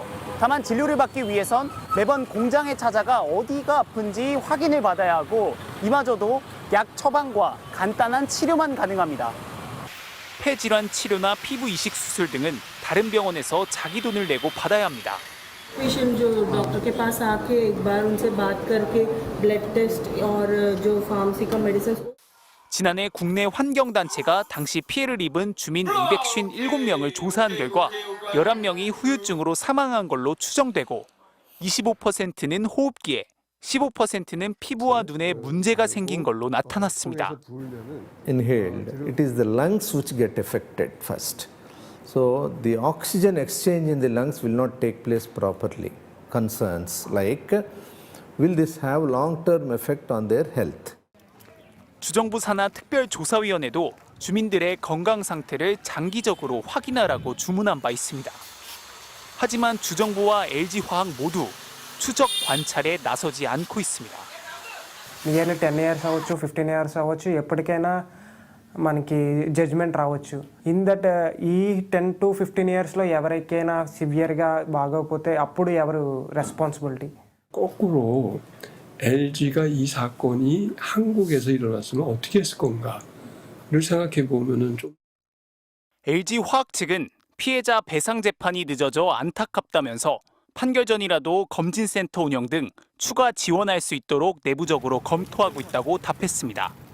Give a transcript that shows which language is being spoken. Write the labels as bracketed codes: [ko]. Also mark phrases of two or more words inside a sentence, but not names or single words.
[ko] 다만 진료를 받기 위해선 매번 공장에 찾아가 어디가 아픈지 확인을 받아야 하고 이마저도 약 처방과 간단한 치료만 가능합니다. 폐질환 치료나 피부 이식 수술 등은 다른 병원에서 자기 돈을 내고 받아야 합니다. [hi] पेशेंट जो डॉक्टर के पास आके एक बार उनसे बात करके [en] blood test [hi] और जो फार्मेसी का मेडिसिन [ko] 지난해 국내 환경단체가 당시 피해를 입은 주민 257명을 조사한 결과 11명이 후유증으로 사망한 걸로 추정되고 25%는 호흡기에 15%는 피부와 눈에 문제가 생긴 걸로 나타났습니다. [en] Inhaled, it is the lungs which get affected first. So the oxygen exchange in the lungs will not take place properly. Concerns like, will this have long-term effect on their health? [ko] 주정부 산하 특별조사위원회도 주민들의 건강 상태를 장기적으로 확인하라고 주문한 바 있습니다. 하지만 주정부와 LG화학 모두 추적 관찰에 나서지 않고 있습니다. [en] nearly 10 years [te] అవ్వచ్చు [en] 15 years [te] అవ్వచ్చు ఎప్పటికైనా మనకి జడ్జ్మెంట్ రావచ్చు. [en] in that [te] ఈ [en] 10 to 15 years [te] లో ఎవరికైనా సివియర్గా బాగోకపోతే అప్పుడు ఎవరు రెస్పాన్సిబిలిటీ? [ko] 거꾸로 LG가 이 사건이 한국에서 일어났으면 어떻게 했을 건가를 생각해 보면은 좀 LG화학 측은 피해자 배상 재판이 늦어져 안타깝다면서 판결 전이라도 검진센터 운영 등 추가 지원할 수 있도록 내부적으로 검토하고 있다고 답했습니다.